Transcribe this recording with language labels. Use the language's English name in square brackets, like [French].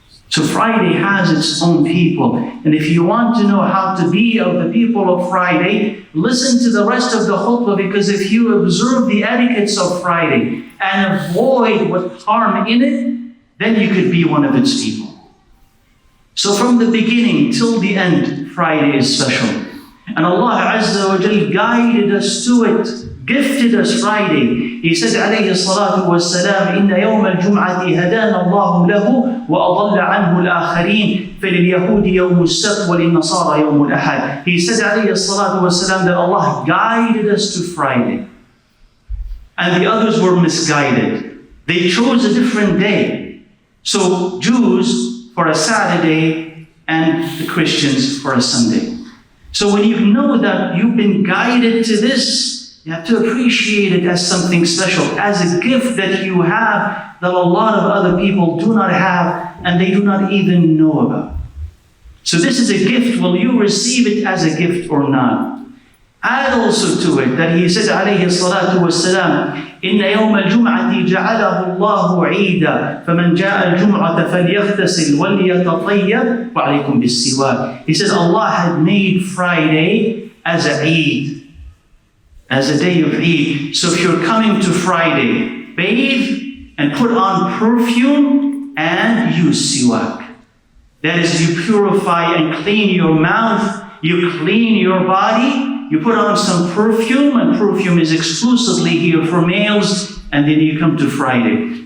[English] So Friday has its own people, and if you want to know how to be of the people of Friday, listen to the rest of the khutbah, because if you observe the etiquettes of Friday and avoid what's harm in it, then you could be one of its people. So from the beginning till the end, Friday is special. And Allah Azza wa Jal guided us to it, gifted us Friday. He said [Arabic] alayhi salatu wassalam, إِنَّ يَوْمَ الْجُمْعَةِ هَدَانَ اللَّهُ لَهُ وَأَضَلَّ عَنْهُ الْآخَرِينَ فَلِلْيَهُودِ يَوْمُ السَّبْتِ وَلِلنَّصَارَى يَوْمُ الْأَحَدِ. [English] He said alayhi salatu wassalam that Allah guided us to Friday. And the others were misguided. They chose a different day. So Jews for a Saturday and the Christians for a Sunday. So when you know that you've been guided to this, you have to appreciate it as something special, as a gift that you have that a lot of other people do not have and they do not even know about. So this is a gift. Will you receive it as a gift or not? Add also to it that he said [Arabic] alayhi salatu wassalam, إِنَّ يَوْمَ الْجُمْعَةِ جَعَلَهُ اللَّهُ عِيدًا فَمَنْ جَاءَ الْجُمْعَةَ فَلْيَغْتَسِلْ وَلْيَتَطَيَّبْ وَعَلَيْكُمْ بِالسِّوَاكِ. [English] He said Allah had made Friday as a Eid, as a day of Eid. So if you're coming to Friday, bathe and put on perfume and use siwak. That is, you purify and clean your mouth, you clean your body, you put on some perfume, and perfume is exclusively here for males, and then you come to Friday.